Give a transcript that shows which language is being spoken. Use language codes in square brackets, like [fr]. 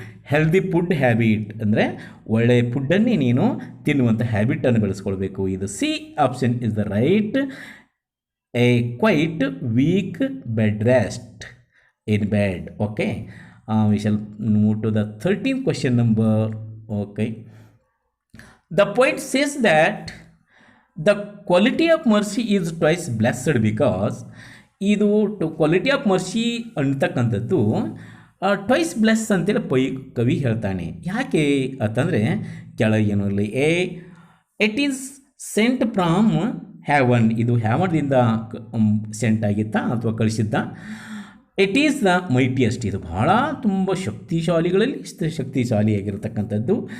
[kn] Healthy food habit ಅಂದರೆ ಒಳ್ಳೆಯ ಫುಡ್ಡನ್ನೇ ನೀನು ತಿನ್ನುವಂಥ ಹ್ಯಾಬಿಟನ್ನು ಬೆಳೆಸ್ಕೊಳ್ಬೇಕು. [en] ಇದು C option is the right, a quite week bed rest in bed. Okay, we shall move to the 13th question number. Okay, the point says that the quality of mercy is twice blessed because [kn] ಇದು quality of mercy ಅಂತಕ್ಕಂಥದ್ದು twice bless ಅಂತೇಳಿ ಕವಿ ಹೇಳ್ತಾನೆ. ಯಾಕೆ ಅಂತಂದರೆ ಕೆಳಗೇನಲ್ಲಿ [en] it is sent from heaven, [kn] ಇದು ಹ್ಯಾವನ್ದಿಂದ scent ಆಗಿತ್ತಾ ಅಥವಾ ಕಳಿಸಿದ್ದ. [en] it is the mightiest, [kn] ಇದು ಬಹಳ ತುಂಬ ಶಕ್ತಿಶಾಲಿಗಳಲ್ಲಿ ಶಕ್ತಿಶಾಲಿಯಾಗಿರ್ತಕ್ಕಂಥದ್ದು.